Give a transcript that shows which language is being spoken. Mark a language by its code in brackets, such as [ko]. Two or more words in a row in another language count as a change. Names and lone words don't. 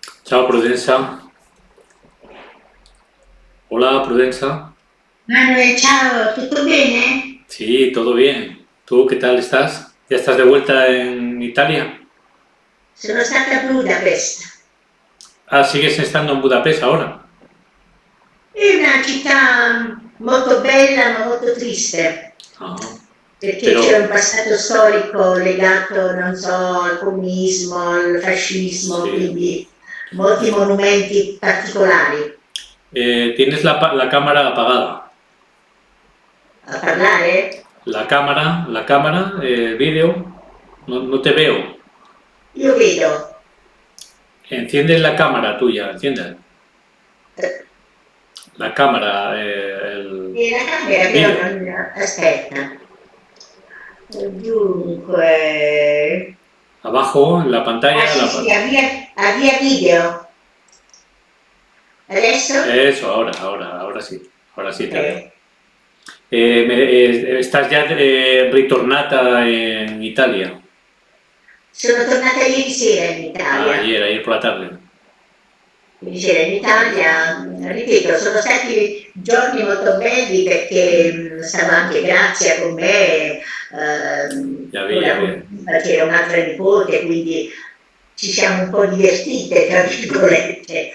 [it] Ciao Prudenza. Hola Prudenza. Manuel, ciao, tutto bene? [es] Sí, todo bien. ¿Tú qué tal estás? ¿Ya estás de vuelta en Italia? [it] Sono stata a Budapest. [es] Ah, sigues estando en Budapest ahora. [it] È una città molto bella ma molto triste, Ah, perché c'è un [es] pero [it] passato storico legato, non so, al comunismo, al fascismo, [es] sí. [it] quindi molti monumenti particolari. [es] ¿Tienes la cámara apagada? [it] A parlare? [es] La cámara, vídeo. No, no te veo. [it] Io vedo. [es] Enciende la cámara tuya, enciende. eh, La cámara, [it] E la camera però [es] vídeo. [it] non... Aspetta. Dunque... [es] Abajo, en la Ah pantalla, [it] sì, sì, avvia video. Adesso? [es] Eso, ahora sí Ok. te veo. ¿Estás ya ritornata en Italia? [it] Sono tornata ieri sera in Ah, Italia. [es] ayer por la tarde. [it] Ieri sera in Italia, ripeto, sono stati giorni molto belli perché stava anche Grazia con me, con [es] Ya [it] la [es] vi. [it] comitiva, c'era un'altra nipote, quindi ci siamo un po' divertite, tra virgolette.